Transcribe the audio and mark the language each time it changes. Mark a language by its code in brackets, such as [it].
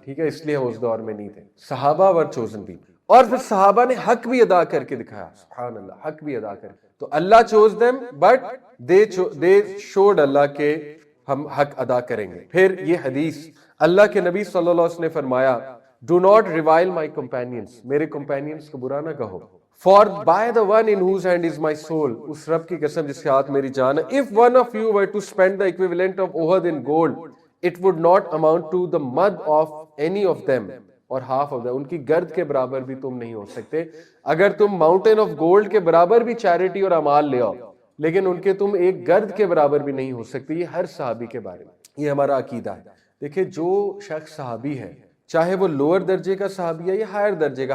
[ur] ٹھیک ہے, اس لیے ہم اس دور میں نہیں تھے. صحابہ [en] were chosen [ur] بھی, اور پھر صحابہ نے حق بھی ادا کر کے دکھایا. سبحان اللہ, حق بھی ادا کر. تو اللہ [en] chose them but they should [ur] اللہ کے ہم حق ادا کریں گے. پھر یہ حدیث اللہ کے نبی صلی اللہ علیہ وسلم نے فرمایا, [en] do not revile my companions, [ur] میرے کمپینینس کو برا نہ کہو. [en] For by the one in whose hand is my soul, [ur] اس رب کی قسم جس کے ہاتھ میری جان ہے, [en] if one of you were to spend the equivalent of Uhud in gold, it would not amount to the mud of any of them or half of them. [ur] ان کی گرد کے برابر بھی تم نہیں ہو سکتے. اگر تم [en] mountain of gold [ur] کے برابر بھی چیریٹی اور اعمال لے آؤ, لیکن ان کے تم ایک گرد کے برابر بھی نہیں ہو سکتے. یہ ہر صحابی کے بارے میں, یہ ہمارا عقیدہ ہے. دیکھیں جو شخص صحابی ہے, چاہے وہ لوور درجے کا صحابی ہے یا ہائر درجے کا.